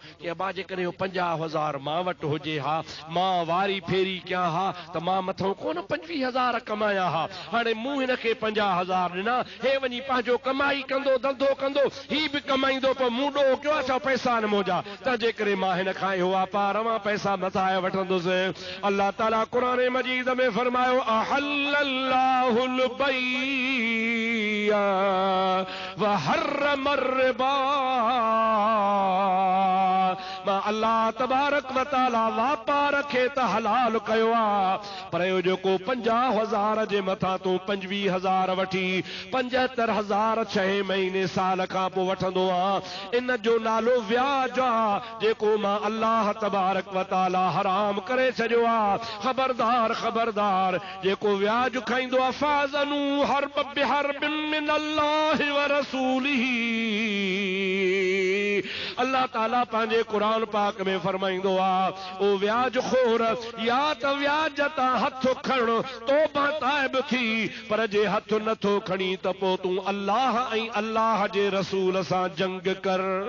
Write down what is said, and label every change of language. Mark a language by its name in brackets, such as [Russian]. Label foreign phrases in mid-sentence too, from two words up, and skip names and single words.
[Sindhi] कि अबा जेकॾहिं 50,000 मां वटि हुजे हा, मां वारी फेरी कयां हा त मां मथां कोन 25,000 कमाया हा, हाणे मूं हिन खे 50,000 ॾिना, हे वञी पंहिंजो कमाई कंदो, धंधो कंदो, ही बि कमाईंदो, पोइ मूं ॾोह कयो आहे छा पैसा न मुंहिंजा, तंहिंजे करे मां हिन खां इहो वापार मां पैसा मथां वठंदुसि। अल्लाह ताला क़ुरान मजीद में फरमायो [Arabic] أحل الله البيع وحرم الربا, [Sindhi] मां अल्लाह तबारक [Arabic] وتعالى [Sindhi] वापार खे त हलाल कयो आहे, पर इहो जेको 50,000 जे मथां तूं 25,000 वठी 75,000 6 महीने साल खां पोइ वठंदो आहे, इन जो नालो व्याज आहे, जेको मां अल्लाह [Arabic] تبارك وتعالى [Sindhi] हराम करे छॾियो आहे। ख़बरदार ख़बरदार, जेको व्याज खाईंदो आहे [Arabic] فأذنوا حرب بحرب من الله ورسوله, [Sindhi] अल्लाह ताला पंहिंजे क़ुरान पाक में फरमाईंदो आहे ओ व्याज खोर, या त व्याज तां हथ खण तौबा ताइब थी, पर जे हथ नथो खणी त पोइ तूं अल्लाह ऐं अल्लाह जे रसूल सां जंग कर।